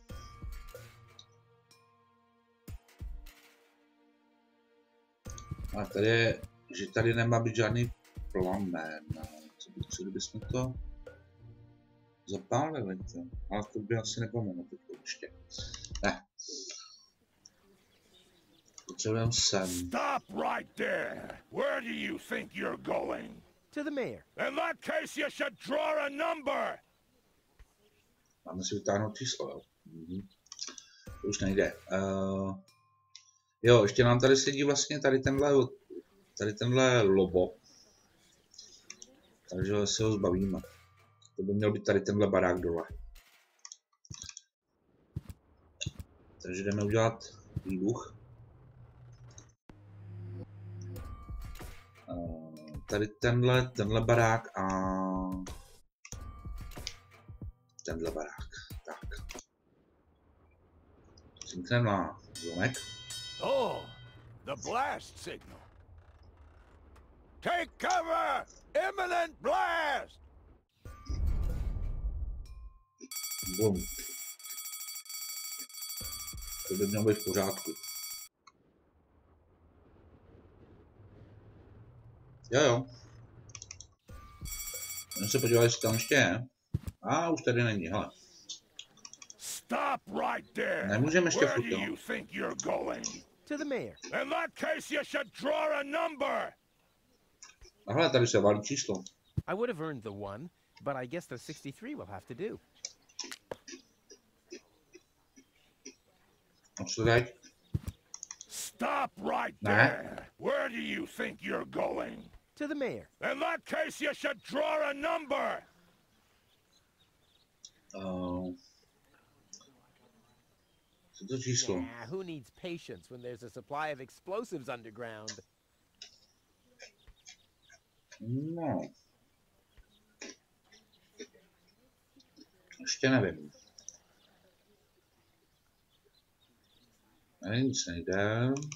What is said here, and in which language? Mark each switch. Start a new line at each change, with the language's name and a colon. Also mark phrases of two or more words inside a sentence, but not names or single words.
Czech: A tady je, že tady nemá být žádný plamen. Co kdybychom to zapálili? Ale to by asi nepomohlo teď ještě. Ne. Potřebujeme sem.
English: Stop right there! Where do you think you're going? To the mayor. In that case, you should draw a number!
Czech: Máme si vytáhnout číslo, jo? To už nejde. Jo, ještě nám tady sedí vlastně tady tenhle lobo. Takže se ho zbavíme. To by měl být tady tenhle barák dole. Takže jdeme udělat výbuch. Tady tenhle barák a tenhle barák. Tak. Cinkneme na zlomek.
English: Oh, the blast signal. Take cover! Imminent blast!
Czech: Bum. To by mělo být v pořádku. Jo. Jdeme se podívat, jestli tam ještě je. A už tady není, hele.
English: Stop right there!
Czech: Nemůžeme ještě
English: Where
Czech: furt,
English: do
Czech: jo.
English: you think you're going? To the mayor. In that case, you should draw a number!
Czech: A hele, tady se válí číslo.
English: I would have earned the one, but I guess the 63 will have to do.
Czech: A co teď?
English: Stop right there! Where do you think you're going? To the mayor. In that case, you should draw a number!
Czech: Co to číslo?
English: Yeah, who needs patience when there's a supply of explosives underground?
Czech: No. Ještě nevím. Tady nic nejde.